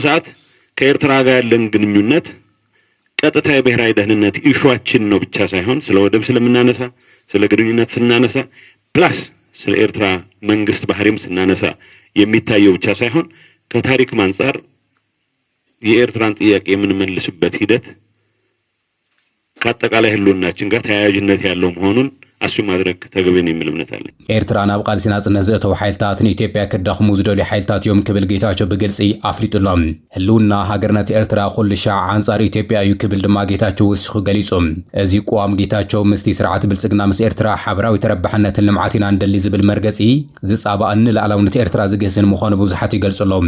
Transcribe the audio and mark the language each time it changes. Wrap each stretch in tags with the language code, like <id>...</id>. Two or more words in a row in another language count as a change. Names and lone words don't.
<am>ሰዓት ከኤርትራ ጋር ያለን ግንኙነት ቀጥታ የብሔራዊ ደህንነት ኢሹአችን ነው ብቻ ሳይሆን ስለ ወደብ ስለምናነሳ ስለ ግንኙነት ስናነሳ ፕላስ ስለ ኤርትራ መንግስት ባህሪም ስናነሳ የሚታየው ብቻ ሳይሆን ከታሪክ አንፃር የኤርትራን ጥያቄ የምንመልስበት ሂደት ከአጠቃላይ ህልውናችን ጋር ተያያዥነት ያለው መሆኑን አሱ ማድረግ ተገቢን የሚል እምነት አለ</am> <ti>ኤርትራ ናብ ቃልሲ ናጽነት ዘእተው ሓይልታት ንኢትዮጵያ ክዳኽሙ ዝደልዩ ሓይልታት እዮም ክብል ጌታቸው ብግልጺ ኣፍሊጡሎም ህልውና ሃገርነት ኤርትራ ኩሉ ሻዕ አንጻር ኢትዮጵያ እዩ ክብል ድማ ጌታቸው ወሲኹ ገሊጹም እዚ ቋም ጌታቸው ምስቲ ስርዓት ብልጽግና ምስ ኤርትራ ሓበራዊ ተረባሕነትን ልምዓት ኢና እንደሊ ዝብል መርገጺ ዝጻባእን ላዕላውነት ኤርትራ ዝገስን ምዃኑ ብዙሓት</ti>